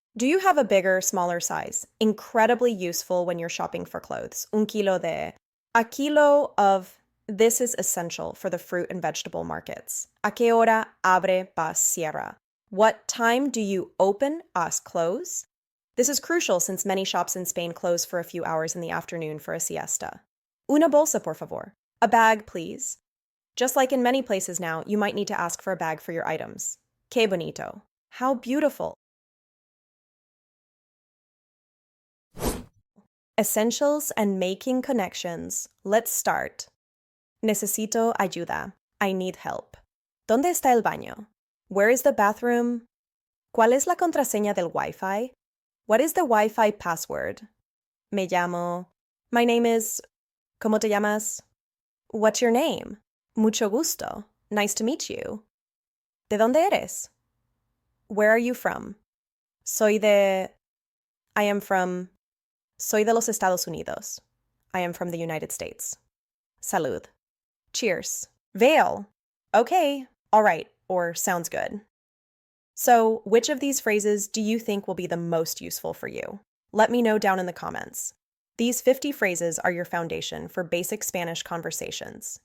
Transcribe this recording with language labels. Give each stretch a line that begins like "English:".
English: Do you have a bigger, smaller size? Incredibly useful when you're shopping for clothes.
Spanish: Un kilo de.
English: A kilo of. This is essential for the fruit and vegetable markets.
Spanish: ¿A qué hora abre pa cierra?
English: What time do you open as close? This is crucial since many shops in Spain close for a few hours in the afternoon for a siesta.
Spanish: Una bolsa, por favor.
English: A bag, please. Just like in many places now, you might need to ask for a bag for your items.
Spanish: Qué bonito.
English: How beautiful. Essentials and making connections. Let's start.
Spanish: Necesito ayuda.
English: I need help.
Spanish: ¿Dónde está el baño?
English: Where is the bathroom?
Spanish: ¿Cuál es la contraseña del Wi-Fi?
English: What is the Wi-Fi password?
Spanish: Me llamo.
English: My name is.
Spanish: ¿Cómo te llamas?
English: What's your name?
Spanish: Mucho gusto.
English: Nice to meet you.
Spanish: ¿De dónde eres?
English: Where are you from?
Spanish: Soy de.
English: I am from.
Spanish: Soy de los Estados Unidos.
English: I am from the United States. Salud. Cheers. Veil. Okay, all right, or sounds good. So, which of these phrases do you think will be the most useful for you? Let me know down in the comments. These 50 phrases are your foundation for basic Spanish conversations.